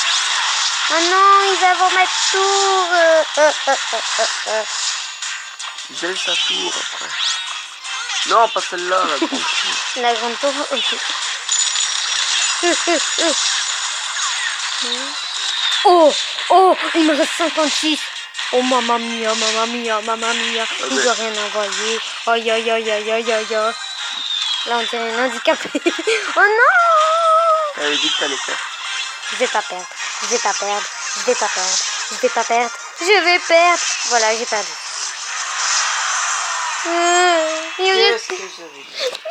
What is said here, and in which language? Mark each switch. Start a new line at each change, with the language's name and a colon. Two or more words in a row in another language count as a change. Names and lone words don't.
French: Oh non, il va avoir ma tour. Gèle sa tour après. Non, pas celle-là, la grande tour. La grande tour, ok. Oh, oh, il me reste 56.
Italian: Oh, mamma mia, mamma mia, mamma mia.
French: Il doit rien envoyer. Aïe, aïe, aïe, aïe, aïe, aïe, aïe. Là, on dirait un handicapé. Oh non! T'avais dit que t'allais perdre. Je vais pas perdre. Je vais pas perdre. Je vais pas perdre. Je vais pas perdre. Je vais perdre. Voilà, j'ai perdu. Qu'est-ce que j'avais dit?